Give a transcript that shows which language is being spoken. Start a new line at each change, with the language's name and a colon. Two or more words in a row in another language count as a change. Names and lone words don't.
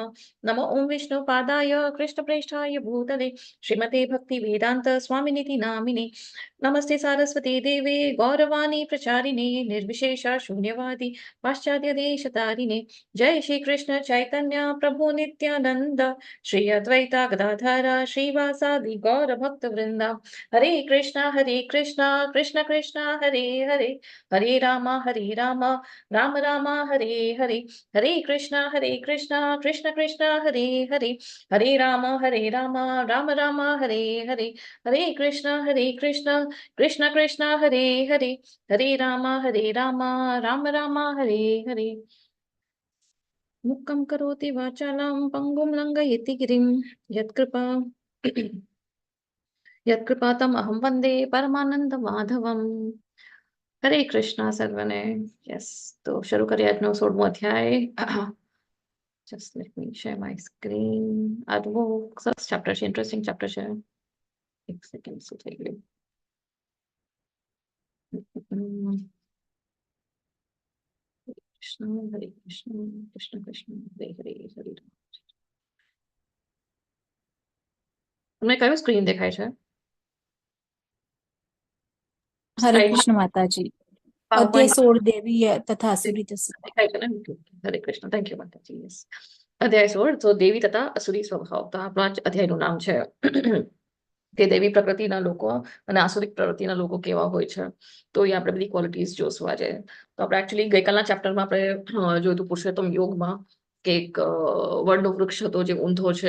Sanskrit: नमो ॐ विष्णुपादाय कृष्णप्रेष्ठाय भूतले श्रीमते भक्तिवेदान्त स्वामिनिति नामिने. नमस्ते सारस्वती देवे गौरवाणी प्रचारिणे निर्विशेषा शून्यवादी पाश्चात्य देशतारिणे. जय श्री कृष्ण चैतन्य प्रभु नित्यानंद श्री अद्वैता गदाधर श्रीवासादि गौर भक्त वृंदा. हरे कृष्ण कृष्ण कृष्ण हरे हरे, हरे राम राम राम हरे हरे. हरे कृष्ण कृष्ण कृष्ण हरे हरे, हरे राम राम राम हरे हरे. हरे कृष्ण कृष्ण कृष्ण हरे हरे, हरे राम राम राम हरे हरे. मुक्कं करोति वाचालं पंगुं लंघयति गिरिं यत्कृपातम् अहं वन्दे परमानंद माधवम.
Hindi: हरे कृष्ण सर्वने. यस, तो शुरू करिए
Gujarati: આજનો 16મો અધ્યાય.
English: Just let me share my screen.
Gujarati: આ તો બહુ સરસ ચેપ્ટર છે,
English: interesting chapter
Gujarati: છે. એક સેકન્ડ, શું થઈ ગયું?
Sanskrit: કૃષ્ણ હરે કૃષ્ણ કૃષ્ણ કૃષ્ણ હરે હરે, હરે રામ.
Gujarati: તમને કયો સ્ક્રીન દેખાય છે?
Hindi: हरे कृष्ण माताजी. अध्याय 16 देवी तथा असुरी
Gujarati: દેખાય છે ને? હરે કૃષ્ણ,
English: thank you
Gujarati: માતાજી. યસ, અધ્યાય 16, તો દેવી તથા અસુરી સ્વભાવ. તો આપણા અધ્યાયનું નામ છે કે દેવી પ્રકૃતિના લોકો અને આસુરિક પ્રવૃત્તિના લોકો કેવા હોય છે. તો એ આપણે બધી ક્વોલિટીઝ જોશું આજે. તો આપણે એકચ્યુઅલી ગઈકાલના ચેપ્ટરમાં આપણે જોયું હતું પુરુષોત્તમ યોગમાં કે એક વડનો વૃક્ષ હતો જે ઊંધો છે.